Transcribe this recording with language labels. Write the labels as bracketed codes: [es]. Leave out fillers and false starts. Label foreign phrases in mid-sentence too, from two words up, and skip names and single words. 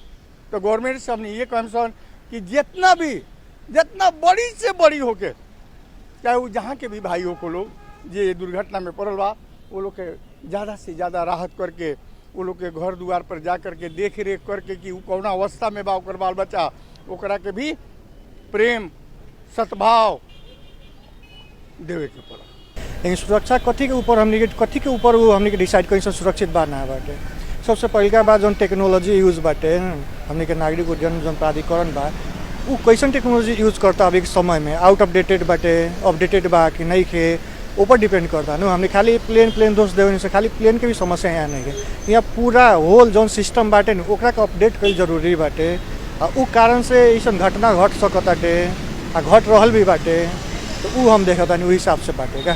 [bho] तो गवर्नमेंट से हमने ये कहम कि जितना बड़ी से बड़ी होके, चाहे वो जहाँ के भी भाइयों को लोग जे दुर्घटना में पड़ल बा, वो लोग के ज़्यादा से ज़्यादा राहत करके, वो लोग के घर द्वार पर जा करके देख रेख करके कि वो कौना अवस्था में बा ओकर बाल बच्चा, ओकरा के भी प्रेम सद्भाव देवे के पड़ा। लेकिन सुरक्षा कथी के ऊपर वो हमने के डिसाइड करी सुरक्षित बा ना बाटे। सबसे पहला बात जो [en] technology use [bho] बाटे, हमने के नागरिक उड्डयन जो प्राधिकरण बा वो कैसन [en] technology use [bho] करता अभी के समय में, [en] out of dated [bho] बाटे, अपडेटेड बा कि नहीं के ऊपर डिपेंड करता न। हमने खाली प्लेन दोष देवे से खाली प्लेन के भी समस्या यहाँ नहीं है, यहाँ पूरा होल जो सिस्टम बाटे न ओकरा के अपडेट कईल जरूरी बाटे। उ कारण से ऐसा घटना घट सकताटे, घट रहल भी बाटे, तो उ हम देखता नहीं हिसाब से बाटे का।